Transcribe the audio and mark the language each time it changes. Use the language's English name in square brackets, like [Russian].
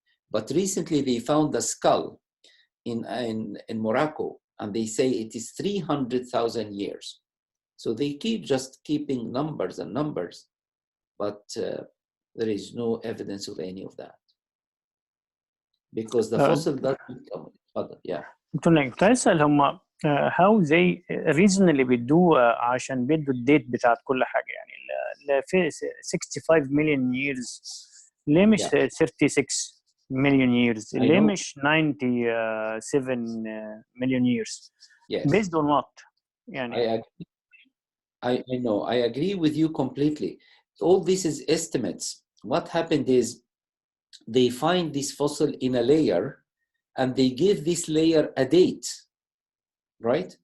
[English] But recently they found a skull in Morocco, and they say it is 300,000 years. So they keep just keeping numbers and numbers, but there is no evidence of any of that. Because the fossil doesn't come. Yeah. [Arabic] كنت اسال هم [English] how they originally [Arabic] بيدوا عشان بيدوا الديت بتاعت كل حاجه، يعني في 65 million years ليه مش 36 million years؟ ليه مش 97 million years؟ [English] Yes. Based on what؟ يعني I know, I agree with you completely. All this is estimates. What happened is they find this fossil in a layer and they give this layer a date, right?